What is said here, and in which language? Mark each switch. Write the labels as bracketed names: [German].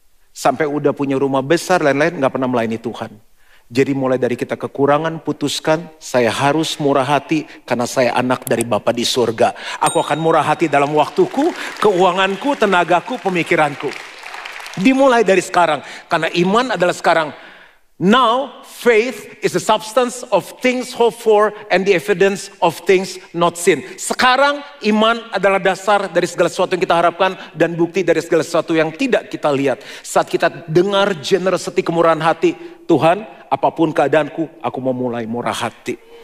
[Indonesian] Sampai udah punya rumah besar, lain-lain nggak pernah melayani Tuhan. Jadi mulai dari kita kekurangan, putuskan, saya harus murah hati karena saya anak dari Bapa di surga. Aku akan murah hati dalam waktuku, keuanganku, tenagaku, pemikiranku. Dimulai dari sekarang. Karena iman adalah sekarang. [English] Now faith is the substance of things hoped for and the evidence of things not seen. [Indonesian] Sekarang iman adalah dasar dari segala sesuatu yang kita harapkan dan bukti dari segala sesuatu yang tidak kita lihat. Saat kita dengar generosity, kemurahan hati, Tuhan, apapun keadaanku, aku mau mulai murah hati.